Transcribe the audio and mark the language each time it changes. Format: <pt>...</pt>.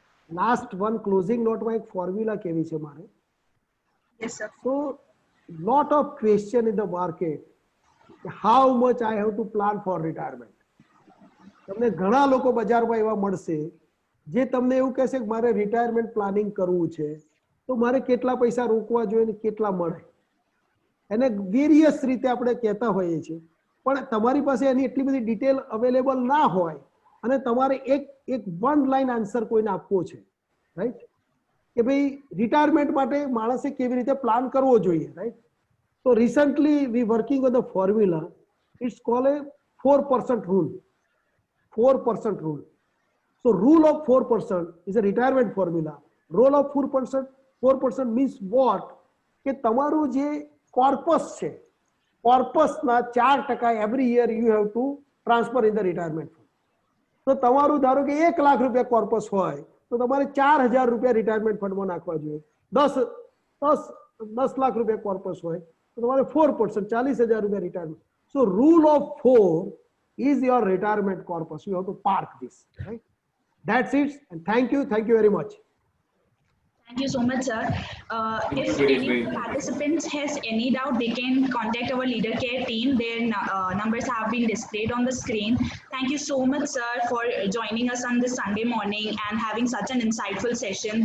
<gu>Last one closing નોટમાં એક formula કેવી છે મારે?</gu> <en>Yes, sir. So lot of question in the market. How much I have to plan for retirement?</en> <gu>તમને ઘણા લોકો બજારમાં એવા મળશે જે તમને એવું કહેશે કે મારે રિટાયરમેન્ટ પ્લાનિંગ કરવું છે તો મારે કેટલા પૈસા રોકવા જોઈએ ને કેટલા મળે. એને વેરિયસ રીતે આપણે કહેતા હોઈએ છીએ પણ તમારી પાસે એની એટલી બધી ડિટેલ અવેલેબલ ના હોય અને તમારે એક વન લાઈન આન્સર કોઈને આપવો છે, રાઈટ, કે ભાઈ રિટાયરમેન્ટ માટે માણસે કેવી રીતે પ્લાન કરવો જોઈએ, રાઈટ.</gu> <en>તો recently we working on the formula. It's called a 4% rule. 4% rule. So rule of 4% is a retirement formula. Rule of 4% means what?</en> <gu>કે તમારું જે કોર્પસ છે, કોર્પસના</gu> <en>4% every year you have to transfer in the retirement fund.</en> <gu>તો તમારું ધારો કે 1 લાખ રૂપિયા corpus હોય તો તમારે 4000 રૂપિયા રિટાયરમેન્ટ ફંડમાં નાખવા જોઈએ. 10 લાખ રૂપિયા કોર્પસ હોય તો તમારે 4% 40000 રૂપિયા retirement.</gu> <en>So rule of 4 is your retirement corpus. You have to park this, right? That's it. And thank you very much. Thank you so much, sir. If any participants has any doubt, they can contact our leader care team. Their numbers have been displayed on the screen. Thank you so much, sir, for joining us on this Sunday morning and having such an insightful session.</en>